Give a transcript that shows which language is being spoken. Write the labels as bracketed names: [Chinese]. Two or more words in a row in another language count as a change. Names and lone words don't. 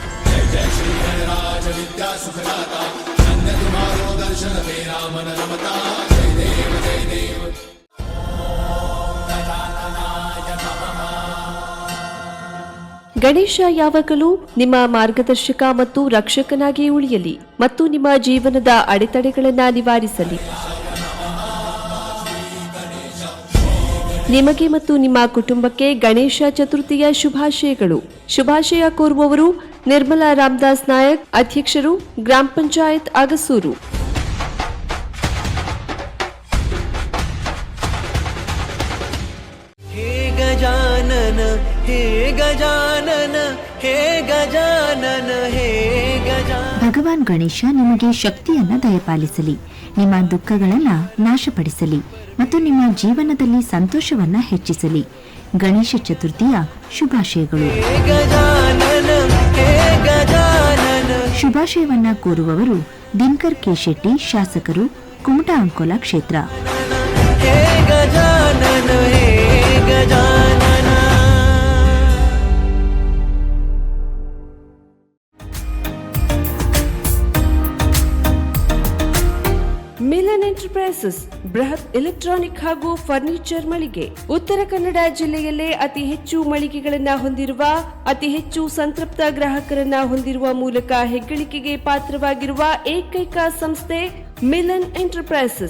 [Kannada] ಗಣೇಶ ಯಾವಾಗಲೂ ನಿಮ್ಮ ಮಾರ್ಗದರ್ಶಕ ಮತ್ತು ರಕ್ಷಕನಾಗಿ ಉಳಿಯಲಿ ಮತ್ತು ನಿಮ್ಮ ಜೀವನದ ಅಡೆತಡೆಗಳನ್ನು ನಿವಾರಿಸಲಿ. ನಿಮಗೆ ಮತ್ತು ನಿಮ್ಮ ಕುಟುಂಬಕ್ಕೆ ಗಣೇಶ ಚತುರ್ಥಿಯ ಶುಭಾಶಯಗಳು. ಶುಭಾಶಯ ಕೋರುವವರು ನಿರ್ಮಲಾ ರಾಮದಾಸ್ ನಾಯಕ್, ಅಧ್ಯಕ್ಷರು ಗ್ರಾಮ ಪಂಚಾಯತ್ ಅಗಸೂರು. [Marathi] गजानन हे गजानन हे गजानन हे गजानन. [Kannada] ಭಗವಾನ್ ಗಣೇಶ ನಿಮಗೆ ಶಕ್ತಿಯನ್ನ ದಯಪಾಲಿಸಲಿ, ನಿಮ್ಮ ದುಃಖಗಳನ್ನ ನಾಶಪಡಿಸಲಿ ಮತ್ತು ನಿಮ್ಮ ಜೀವನದಲ್ಲಿ ಸಂತೋಷವನ್ನ ಹೆಚ್ಚಿಸಲಿ. ಗಣೇಶ ಚತುರ್ಥಿಯ ಶುಭಾಶಯಗಳು. ಶುಭಾಶಯವನ್ನ ಕೋರುವವರು ದಿನಕರ್ ಕೆ ಶೆಟ್ಟಿ, ಶಾಸಕರು, ಕುಮಟಾ ಅಂಕೋಲಾ ಕ್ಷೇತ್ರ. [Marathi] हे गजानन हे गजानन. [Kannada] ಮಿಲನ್ ಎಂಟರ್ಪ್ರೈಸಸ್ ಬೃಹತ್ ಎಲೆಕ್ಟ್ರಾನಿಕ್ ಹಾಗೂ ಫರ್ನಿಚರ್ ಮಳಿಗೆ. ಉತ್ತರ ಕನ್ನಡ ಜಿಲ್ಲೆಯಲ್ಲೇ ಅತಿ ಹೆಚ್ಚು ಮಳಿಗೆಗಳನ್ನು ಹೊಂದಿರುವ, ಅತಿ ಹೆಚ್ಚು ಸಂತೃಪ್ತ ಗ್ರಾಹಕರನ್ನ ಹೊಂದಿರುವ ಮೂಲಕ ಹೆಗ್ಗಳಿಕೆಗೆ ಪಾತ್ರವಾಗಿರುವ ಏಕೈಕ ಸಂಸ್ಥೆ ಮಿಲನ್ ಎಂಟರ್ಪ್ರೈಸಸ್.